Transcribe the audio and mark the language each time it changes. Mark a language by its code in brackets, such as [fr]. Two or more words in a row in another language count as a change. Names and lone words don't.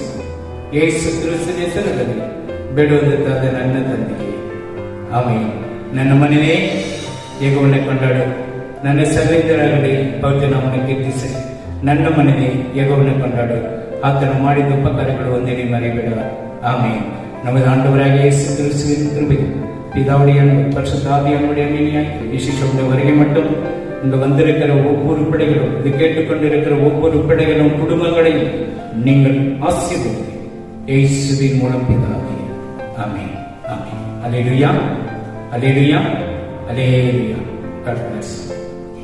[kn] ಯೇಸು ಕ್ರಿಸ್ತನ ಹೆಸರಿನಲ್ಲಿ ಬೇಡುವುದಾದ ನನ್ನ ತಂದೆಗೆ ಆಮೆನ್. ನನ್ನ ಮನೆಯೇ ಯೆಹೋವನನ್ನು ಕೊಂಡಾಡು, ನನ್ನ ಸಹೋದರರಲ್ಲಿ ಪವಿತ್ರ ನಾಮವನ್ನು ಕೀರ್ತಿಸಿ. ನನ್ನ ಮನೆಯೇ ಯೆಹೋವನನ್ನು ಕೊಂಡಾಡು, ಆತನು ಮಾಡಿದ ಉಪಕಾರಗಳು ಒಂದೇ ಮರೆಯಬೇಡ. ಆಮೆನ್. [ta] நமது ஆண்டவராகிய இயேசு கிறிஸ்துவின் கிருபை, பிதாவுடைய அன்பு, பரிசுத்த ஆவியானவருடைய அன்பினாய் விசேஷம் வரையை மட்டும் இங்க வந்திருக்கிற ஒவ்வொரு பிள்ளைகளும், இது கேட்டுக்கொண்டிருக்கிற ஒவ்வொரு பிள்ளைகளும் குடும்பங்களையும் நீங்கள் ஆசீர்வதித்து இயேசுவின் மூலம் பிதாவே. ஆமென். ஆமென். அல்லேலூயா, அல்லேலூயா, அல்லேலூயா. [en] God bless you.